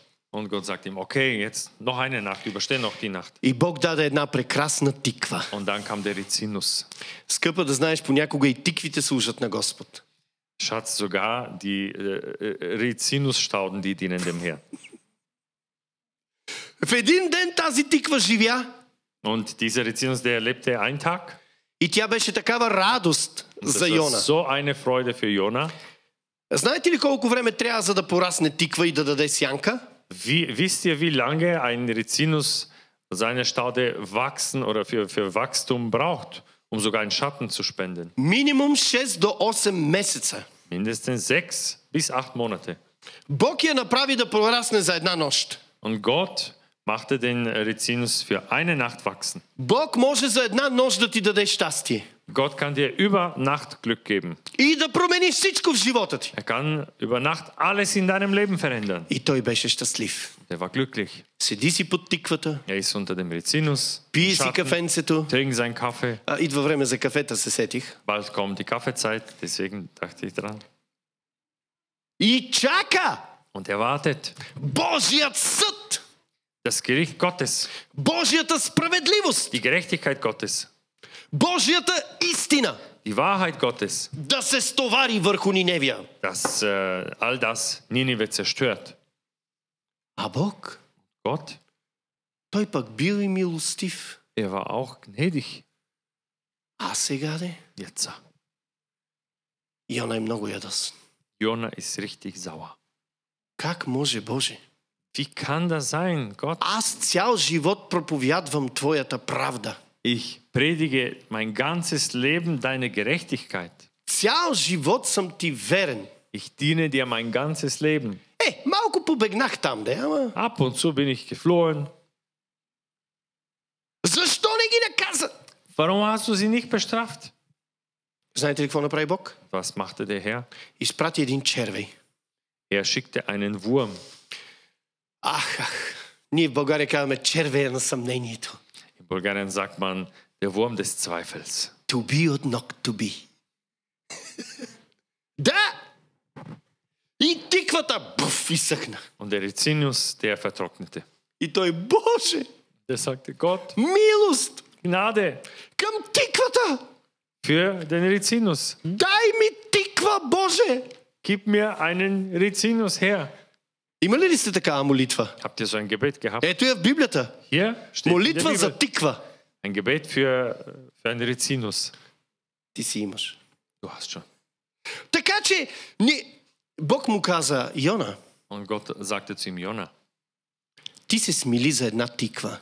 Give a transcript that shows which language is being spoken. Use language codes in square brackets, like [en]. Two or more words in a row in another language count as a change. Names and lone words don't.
[de] Und Gott sagt ihm: Okay, jetzt noch eine Nacht, übersteh noch die Nacht. [bg] И Бог даде една прекрасна тиква. [de] Und dann kam der Rizinus. [bg] Скъпа, да знаеш, понякога и тиквите служат на Господ. [de] Schatz, sogar die Rizinusstauden, die dienen dem Herrn. [bg] В един ден тази тиква живя [de] Und dieser Rizinus, der lebte einen Tag. [bg] и тя беше такава радост [de] Das [bg] за [de] war [bg] Йона. [de] so eine Freude für Jona. [bg] Знаете ли колко време трябва за да порасне тиква и да даде сянка? [de] Wisst ihr, wie lange ein Rizinus seine Staude wachsen oder für Wachstum braucht, um sogar einen Schatten zu spenden? [bg] Минимум 6 до 8 месеца. [de] Mindestens 6 bis 8 Monate. [bg] Бог я направи да порасне за една нощ. [de] Und Gott machte den Rizinus für eine Nacht wachsen. [bg] Бог може за една нощ да ти даде щастие. [de] Gott kann dir über Nacht Glück geben. [bg] И да промени всичко в живота ти. [de] Er kann über Nacht alles in deinem Leben verändern. [bg] И той беше щастлив. [de] Er war glücklich. [bg] Седи си под тиквата, [de] Er ist unter dem Rizinus, [bg] пие [de] im [bg] си [de] Schatten, [bg] кафенцето. [de] trinkt seinen Kaffee. [bg] Идва време за кафета, се сетих. [de] Bald kommt die Kaffeezeit, deswegen dachte ich dran. [bg] И чака [de] Und er wartet. [bg] Божият съд, [de] Das Gericht Gottes, [bg] Божията справедливост, [de] die Gerechtigkeit Gottes, [bg] Божията истина [de] die Wahrheit Gottes, [bg] да се стовари върху Ниневия. [de] dass all das Ninive zerstört. [bg] А Бог, [de] Gott, [bg] той пък бил и милостив. [de] er war auch gnädig. [bg] А сега де? [de] Jetzt. [bg] Йона е много ядосен. [de] Jona ist richtig sauer. [bg] Как може, Боже? [de] Wie kann das sein, Gott? [bg] Аз цял живот проповядвам Твоята правда. [de] Ich predige mein ganzes Leben deine Gerechtigkeit. [bg] Цял живот съм Ти верен. [de] Ich diene dir mein ganzes Leben. [bg] Малко побегнах там, ама... [de] Ab und zu bin ich geflohen. [bg] Защо не ги наказа? [de] Warum hast du sie nicht bestraft? [bg] Знаете ли какво направи Бог? [de] Was machte der Herr? [bg] Изпрати един червей. [de] Er schickte einen Wurm. [bg] Ах, ние в България казваме червея на съмнението. [de] In Bulgarien sagt man der Wurm des Zweifels. [en] To be or not to be. [bg] Да! И тиквата, буф, изсъхна. [de] Und der Rizinus, der vertrocknete. [bg] И той, Боже, [de] Der sagte, Gott, [bg] милост [de] Gnade [bg] към тиквата. [de] für den Rizinus. [bg] Дай ми тиква, Боже. [de] Gib mir einen Rizinus her. [bg] Има ли сте такава молитва? [de] Habt ihr so ein Gebet gehabt? [bg] Ето я в Библията. [de] Hier steht in der [bg] Молитва за [de] Bibel [bg] тиква. [de] ein Gebet für einen Rizinus. [bg] Ти си имаш. [de] Du hast schon. [bg] Така че Бог му каза, Йона, [de] Und Gott sagte zu ihm, Jona, [bg] ти се смили за една тиква.